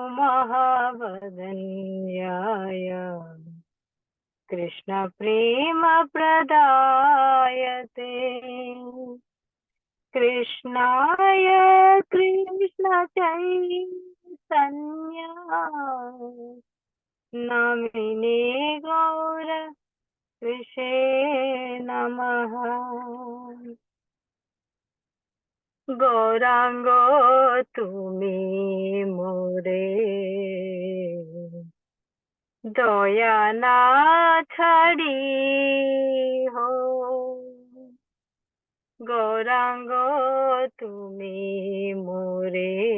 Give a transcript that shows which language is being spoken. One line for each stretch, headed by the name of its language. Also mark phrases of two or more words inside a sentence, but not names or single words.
Sanskrit: महावदन्याय कृष्ण प्रेम प्रदायते कृष्णाय कृष्ण चैतन्या नामिने गौरत्विषे नमः गौरांगो
Bangla: তুমি মোরে দয়া না ছাড়ি হো গৌরাঙ্গ তুমি মোরে